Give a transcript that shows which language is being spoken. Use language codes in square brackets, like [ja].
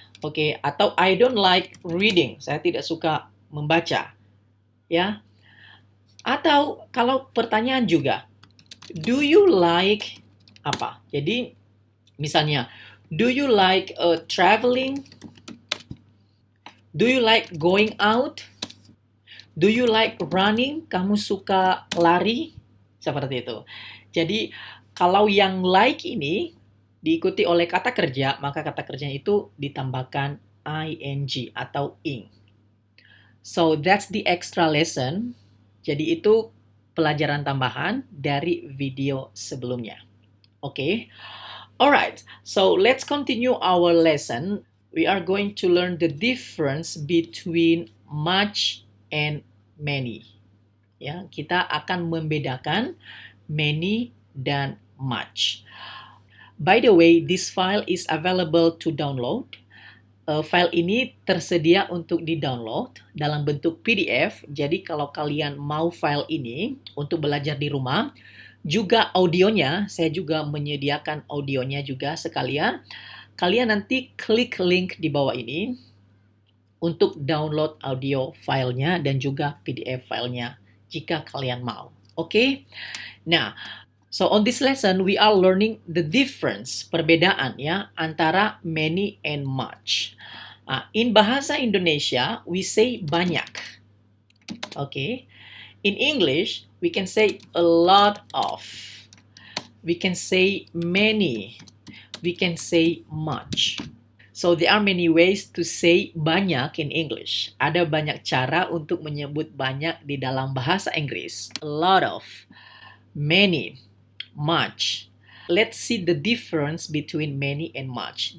[id] Oke, atau [en] I don't like reading. [id] Saya tidak suka membaca. Ya. Atau kalau pertanyaan juga, [en] do you like apa? [id] Jadi misalnya, [en] do you like traveling? Do you like going out? Do you like running? [id] Kamu suka lari? Seperti itu. Jadi, kalau yang like ini diikuti oleh kata kerja, maka kata kerjanya itu ditambahkan ing atau ing. [en] So, that's the extra lesson. [id] Jadi, itu pelajaran tambahan dari video sebelumnya. [en] Okay? Alright, so let's continue our lesson. We are going to learn the difference between much and many. [id] Ya, kita akan membedakan many dan much. [en] By the way, this file is available to download. [id] File ini tersedia untuk di-download dalam bentuk PDF. Jadi kalau kalian mau file ini untuk belajar di rumah, juga audionya, saya juga menyediakan audionya juga sekalian. Kalian nanti klik link di bawah ini untuk download audio filenya dan juga PDF filenya jika kalian mau. Oke? [en] Nah, so on this lesson we are learning the difference, [id] perbedaan ya antara [en] many and much. In bahasa Indonesia we say banyak. Okay? In English we can say a lot of. We can say many. We can say much. So there are many ways to say banyak in English. [id] Ada banyak cara untuk menyebut banyak di dalam bahasa Inggris. [en] A lot of, many, much. Let's see the difference between many and much.